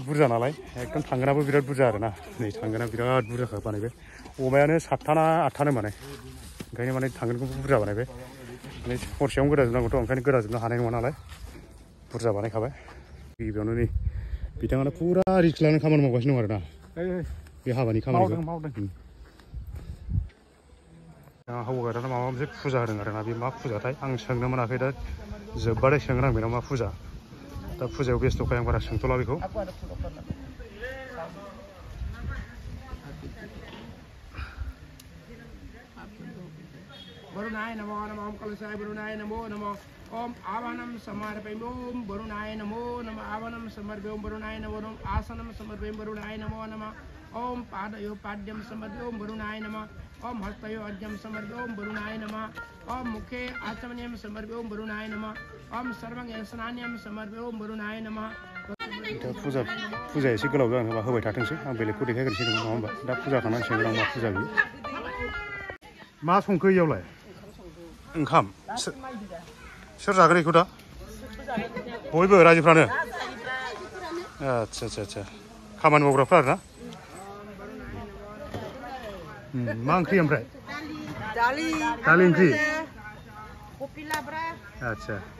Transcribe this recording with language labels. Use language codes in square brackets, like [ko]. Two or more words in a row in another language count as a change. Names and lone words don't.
[brx] बुरजा नालाय एकदम थांगोनाबो बिराद बुरजा आरोना नै थांगोना बिराद बुरजाखा बानायबाय अमायानो 7था ना 8थानो माने ओंखायनो माने थांगोनखौबो बुरजा बानायबाय माने हरसेयावनो गोदाजोबनांगौथ' ओंखायनो गोदाजोबनो हानाय नङा नालाय बुरजा बानायखाबाय गिबियावनो नै बिथाङानो फुरा रिस्क लानानै खामानि मावगासिनो दं आरोना बे हाबानि खामानिखौ हौवा गोदाना माबा मोनसे फुजा होदों आरोना बे मा फुजाथाय आं सोंनो मोनाखै दा जोब्बाथाय सोंगोन आं बेनाव मा फुजा दा फुजायाव बेस्थ'खाय आं बारा सोंथ'ला बेखौ [sa] वरुणाय नमो नमः ओम कलशाय वरुणाय नमो नमः ओम आवाहनं समर्पयामि ओम वरुणाय नमो नमः आवाहनं समर्पयामि ओम वरुणाय नमो नमः आसनं समर्पयामि वरुणाय नमो नमः ओम पादयो पाद्यं समर्पयामि ओम वरुणाय नमः ओम हस्तयो अर्घ्यं समर्पयामि ओम वरुणाय नमः ओम मुखे आचमनीयं समर्पयामि ओम वरुणाय नमः ओम सर्वं स्नान्यं समर्पयामि ओम वरुणाय नमः [brx] फुजा एसे गोलाव जागोन होबा होबाय थाथोंसै आं बेलेगखौ देखायग्रोसै नङा होमबा दा फुजा खालामनांसिगोन आं मा फुजा बियो मा संखो इयावलाय ओंखाम सोर जागोन बेखौ दा बयबो रायजोफ्रानो आदसा खामानि मावग्राफ्रा आरोना मा ओंख्रि ओमफ्राय दालि ओंख्रि आदसा